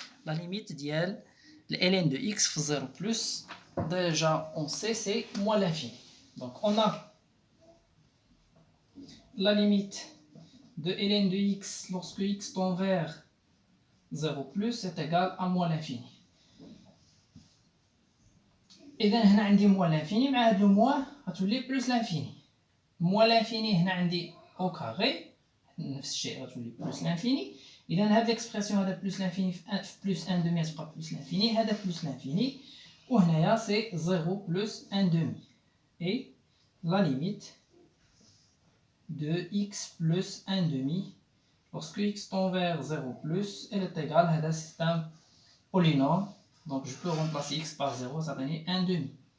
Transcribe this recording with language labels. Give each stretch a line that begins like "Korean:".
French: la limite ديال ln de x في 0 plus déjà on sait c'est moins l'infini. Donc on a la limite de ln de x lorsque x tend vers 0 plus est égal à moins l'infini.
Arabic: إذا هنا عندي
French: moins l'infini
Arabic: مع هاد لو moins غتولي
French: plus l'infini. moins l'infini
Arabic: هنا عندي
French: au carré
Arabic: نفس الشيء غتولي
French: plus l'infini.
Arabic: إذا هاد
French: l'expression هذا plus l'infini في plus 1 demi تبقى plus l'infini هذا plus l'infini وهنايا c'est 0 plus 1 demi. Et la limite de x plus 1 demi lorsque x tend vers 0 plus elle est égale هذا c'est un polynôme donc je peux remplacer x par 0 ça donne 1 demi.